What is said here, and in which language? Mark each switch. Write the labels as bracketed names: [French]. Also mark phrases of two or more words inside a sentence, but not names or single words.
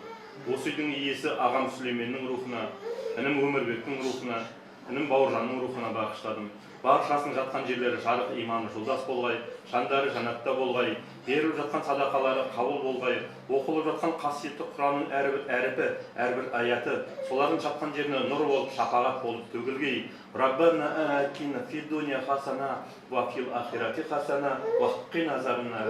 [Kazakh] Осы үйдің иесі ағам Сүлейменнің рухына, інім Өмірбектің рухына, інім Бауыржанның рухына бағыштадым. Баршасының жатқан жерлері жарық, иманы жолдас болғай, жандары жанатта болғай, беріліп жатқан садақалары қабыл болғай, оқылып жатқан қасиетті Құранның әрбір әріпі, әрбір аяты, солардың жатқан жеріне нұр болып, шапағат болып төгілгей. [Arabic] ربنا آتنا في الدنيا حسنة وفي الآخرة حسنة وقنا عذاب النار.